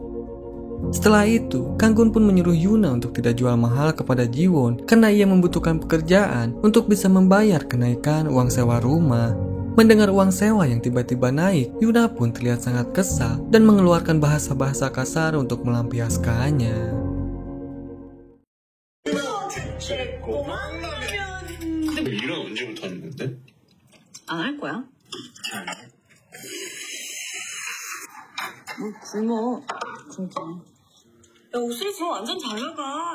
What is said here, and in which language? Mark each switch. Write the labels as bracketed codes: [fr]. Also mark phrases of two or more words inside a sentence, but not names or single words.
[id] Setelah itu, Kanggun pun menyuruh Yuna untuk tidak jual mahal kepada Jiwon karena ia membutuhkan pekerjaan untuk bisa membayar kenaikan uang sewa rumah. Mendengar uang sewa yang tiba-tiba naik, Yuna pun terlihat sangat kesal dan mengeluarkan bahasa-bahasa kasar untuk melampiaskannya. [ko] 일은 언제부터 하는 건데? 안 할 거야. 굶어. 진짜. 야, 옥수리 지금 완전 잘 나가.